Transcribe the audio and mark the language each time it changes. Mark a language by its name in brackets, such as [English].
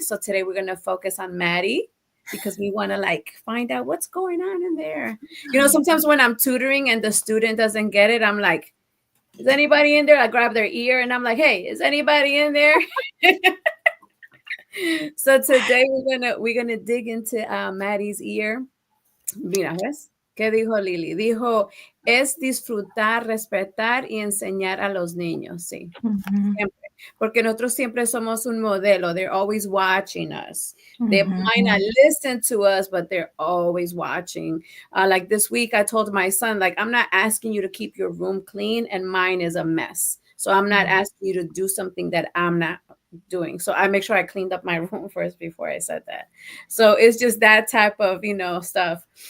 [English] So today we're going to focus on Maddie because we want to like find out what's going on in there. Sometimes when I'm tutoring and the student doesn't get it, I'm like, is anybody in there? I grab their ear and I'm like, hey, is anybody in there? So today we're gonna dig into Maddie's ear. [Spanish] Mira, ¿ves? ¿Qué dijo Lili? Dijo, es disfrutar, respetar y enseñar a los niños, sí. Siempre. Porque nosotros siempre somos un modelo. [English] They're always watching us. They might not listen to us, but they're always watching. Like this week, I told my son, like, I'm not asking you to keep your room clean and mine is a mess. So I'm not asking you to do something that I'm not doing. So I make sure I cleaned up my room first before I said that. So it's just that type of, stuff.